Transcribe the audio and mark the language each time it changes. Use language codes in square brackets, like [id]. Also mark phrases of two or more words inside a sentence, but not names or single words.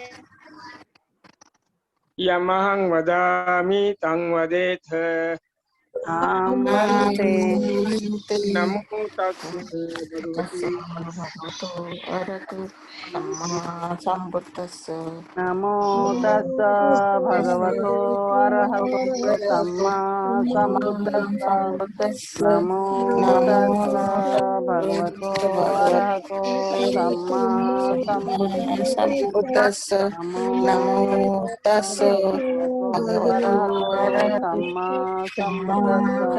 [pi] यमहं वदामि तं वदेथ भन्ते नमो तस्से भगवति नमो तस्स भगवतो अरहतो सम्मा सम्बुद्धस्स नमो तस्स भगवतो अरहतो सम्मा सम्बुद्धस्स नमो तस्स भगवतो अरहतो सम्मा सम्बुद्धस्स